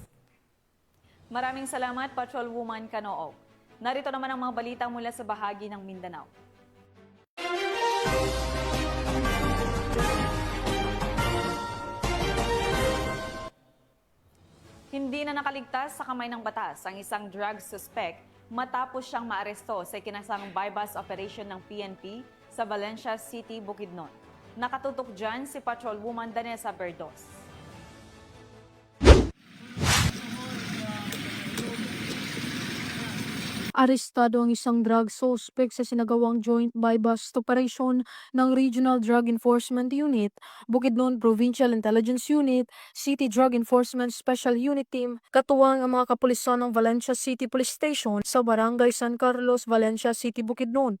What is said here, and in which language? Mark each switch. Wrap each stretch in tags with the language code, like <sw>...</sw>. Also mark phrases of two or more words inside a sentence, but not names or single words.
<tl>Maraming salamat, Patrolwoman Canoog. Narito naman ang mga balita mula sa bahagi ng Mindanao. Hindi na nakaligtas sa kamay ng batas ang isang drug suspect matapos siyang maaresto sa ikinasang</tl> <en>buy-bust operation</en> <tl>ng PNP sa Valencia City, Bukidnon. Nakatutok dyan si Patrolwoman Danessa Berdos. Arestado ang isang drug suspect sa sinagawang</tl> <en>joint buy-bust operation</en> <tl>ng Regional Drug Enforcement Unit, Bukidnon Provincial Intelligence Unit, City Drug Enforcement Special Unit Team, katuwang ang mga kapulisan ng Valencia City Police Station sa Barangay San Carlos, Valencia City, Bukidnon.</tl>